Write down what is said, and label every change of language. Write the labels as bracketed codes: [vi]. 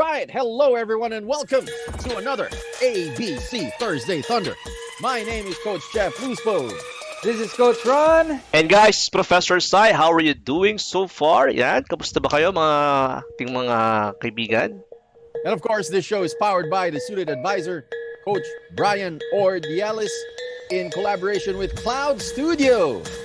[en] Hello, everyone, and welcome to another ABC Thursday Thunder. My name is Coach Jeff Luspo. This is Coach Ron. And guys, Professor Sai, how are you doing so far? [tl] Yan, kamusta ba kayo mga ating mga kaibigan? [en] And of course, this show is powered by the Suited Advisor, Coach Brian Ordiales, in collaboration with Cloud Studio.